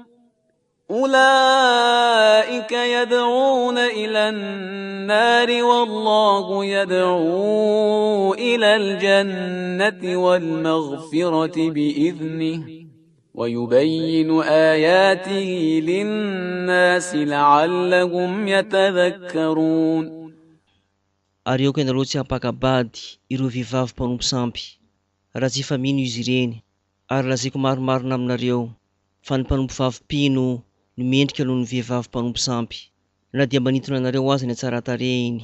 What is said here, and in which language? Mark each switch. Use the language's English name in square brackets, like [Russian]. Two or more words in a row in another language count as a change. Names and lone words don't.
[Arabic] أولئك يدعون إلى النار والله يدعو إلى الجنة والمغفرة بإذنه ويبين آياته للناس لعلهم يتذكرون. [Malagasy] Ary eo ka ianareo tsy hampakabady ireo vehivavy mpanompo sampy, raha tsy efa mino izy ireny, ary lazaiko maromarona aminareo fa ny mpanompo vavi-pino no mendrika noho ny vehivavy mpanompo sampy, na dia manintona anareo aza ny tsara tarehiny.